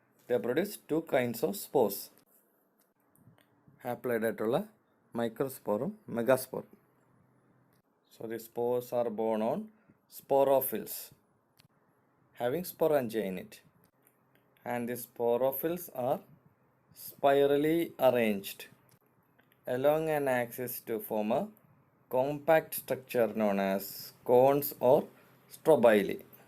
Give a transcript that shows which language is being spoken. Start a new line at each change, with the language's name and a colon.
English: They produce 2 kinds of spores.
Malayalam: Haploid ആയിട്ടുള്ള മൈക്രോസ്പോറും മെഗാസ്പോറും.
English: So the spores are borne on sporophylls having sporangia in it, and the sporophylls are spirally arranged along an axis to form a compact structure known as cones or strobili.